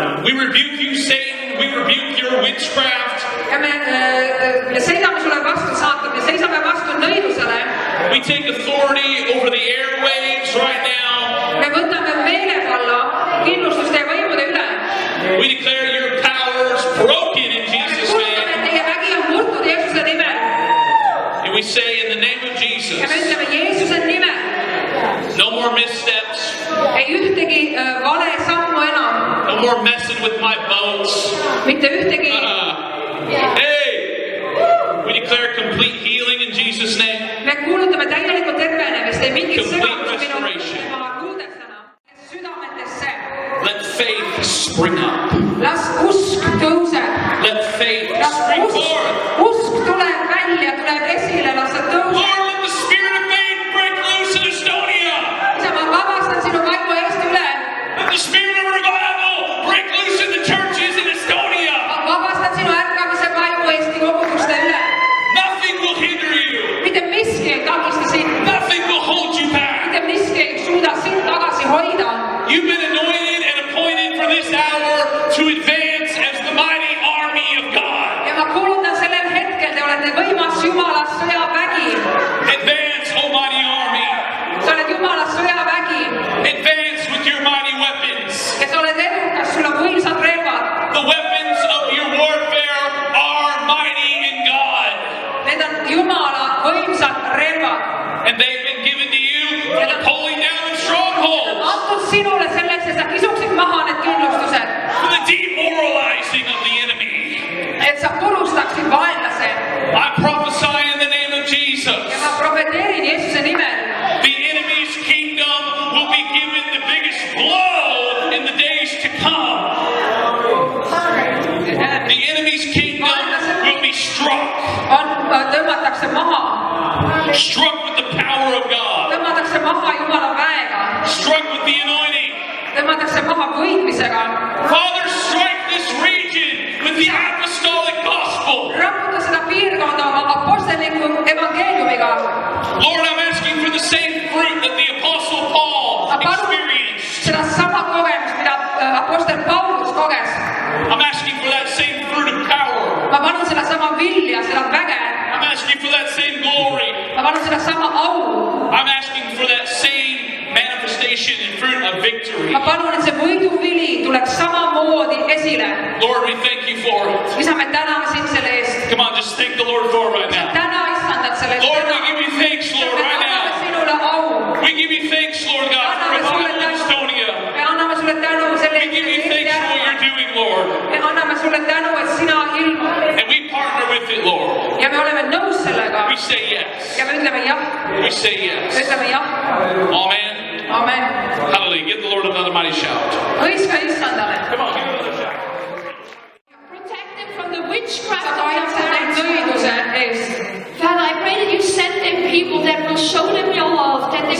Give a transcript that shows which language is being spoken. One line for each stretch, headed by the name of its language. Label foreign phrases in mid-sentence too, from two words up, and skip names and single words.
English: We rebuke you, Satan. We rebuke your witchcraft.
Estonian: ja me seisame sulle vastu, saatan, me seisame vastu nõidusele.
English: We take authority over the airwaves right now.
Estonian: Me võtame meelevalla kindlustuste ja võimude üle.
English: We declare your powers broken in Jesus' name.
Estonian: Teie vägi on murtud Jeesuse nimel.
English: And we say in the name of
Estonian: Ja Jesus, me ütleme Jeesuse nimel.
English: no more missteps.
Estonian: Ei ühtegi vale sammu enam.
English: No more messing with my boats.
Estonian: Mitte ühtegi.
English: Hey! We declare complete healing in Jesus' name.
Estonian: Me kuulutame täielikku tervenemist, ei mingit
English: Complete
Estonian: segadust minu
English: restoration.
Estonian: kuuldestena. Südametesse.
English: Let faith spring up.
Estonian: Las usk tõuseb.
English: Let faith
Estonian: Las
English: spring forth.
Estonian: usk tuleb välja, tuleb esile, las ta tõuseb.
English: Lord, let the spirit of faith break loose in Estonia.
Estonian: Isa, ma vabastan sinu vaimu eest üle.
English: Let the spirit of revival break loose in the churches in Estonia.
Estonian: Ma vabastan sinu ärkamise vaimu Eesti koguduste üle.
English: Nothing will hinder you.
Estonian: Mitte miski ei takista sind.
English: Nothing will hold you back.
Estonian: Mitte miski ei suuda sind tagasi hoida.
English: You've been anointed and appointed for this hour to advance as the mighty army of God.
Estonian: Ja ma kuulutan sellel hetkel, te olete võimas Jumala sõjavägi.
English: Advance, O mighty army.
Estonian: Sa oled Jumala sõjavägi.
English: Advance with your mighty weapons.
Estonian: Ja sa oled edukas, sul on võimsad relvad.
English: The weapons of your warfare are mighty in God.
Estonian: Need on Jumala võimsad relvad.
English: And they've been given to you for the pulling down of strongholds,
Estonian: Antud sinule selleks, et sa kisuksid maha need kindlustused.
English: for the demoralizing of the enemy.
Estonian: Et sa purustaksid vaenlase.
English: I prophesy in the name of
Estonian: Ja Jesus. ma profeteerin Jeesuse nimel.
English: The enemy's kingdom will be given the biggest blow in the days to come. The enemy's kingdom will be struck.
Estonian: Tõmmatakse maha.
English: Struck with the power of God.
Estonian: Tõmmatakse maha Jumala väega.
English: Struck with the anointing.
Estonian: Tõmmatakse maha võitmisega.
English: Father, strike this region with the apostolic gospel.
Estonian: Raputa seda piirkonda oma aposteliku evangeeliumiga.
English: Lord, I'm asking for the same fruit that the apostle Paul experienced.
Estonian: Seda sama kogemust, mida apostel Paulus koges.
English: I'm asking for that same fruit of power.
Estonian: Ma palun seda sama vilja, seda väge.
English: I'm asking for that same glory.
Estonian: Ma palun seda sama au.
English: I'm asking for that same manifestation and fruit of victory.
Estonian: Ma palun, et see võiduvili tuleks samamoodi esile.
English: Lord, we thank you for it.
Estonian: Isa, me täname sind selle eest.
English: Come on, just thank the Lord for it right now.
Estonian: Täna istandat selle eest.
English: Lord, we give you thanks, Lord,
Estonian: Me
English: right
Estonian: anname
English: now.
Estonian: sinule au.
English: We give you thanks, Lord God, for revival in Estonia.
Estonian: Me anname sulle tänu selle
English: We give you thanks for what you're doing, Lord.
Estonian: Me anname sulle tänu, et sina ilmud.
English: And we partner with it, Lord.
Estonian: Ja me oleme nõus sellega.
English: We say yes.
Estonian: Ja me ütleme jah.
English: We say
Estonian: Me
English: yes.
Estonian: ütleme jah. Amen. Amen. Hallelujah.
English: Give the Lord another mighty shout.
Estonian: Hõiska istandale.
English: Come on, give him another shout. Protect them from the witchcraft
Estonian: Sa
English: of their
Estonian: kaitsed neid
English: hearts.
Estonian: nõiduse eest.
English: Father, I pray that you send them people that will show them your love, that they